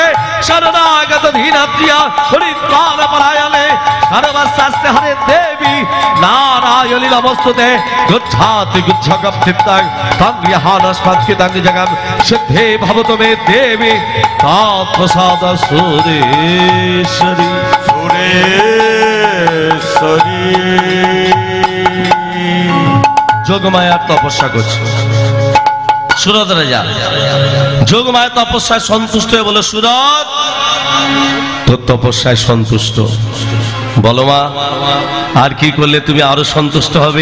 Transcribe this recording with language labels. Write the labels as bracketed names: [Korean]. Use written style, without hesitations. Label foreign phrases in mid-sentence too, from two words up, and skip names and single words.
[Sanskrit] शरणागत धीनप्रिया हरिद्वार परायणे सर्वशास्त्र हरे देवी नारायणी नमस्तुते गुच्छाति गुच्छकं चित्तं तं यहानस्पत्कितं जगं सिद्धे भवतु मे देवी तात्प्रसाद सुरेश्वरी सुरेश्वरी [Bangla] যোগমায়ার তপস্যা করছে সুরত রাজা। যোগমায়া তপস্যায় সন্তুষ্ট হয়ে বলে সুরত তোর তপস্যায় সন্তুষ্ট, বলো মা আর কি করলে তুমি আরো সন্তুষ্ট হবে?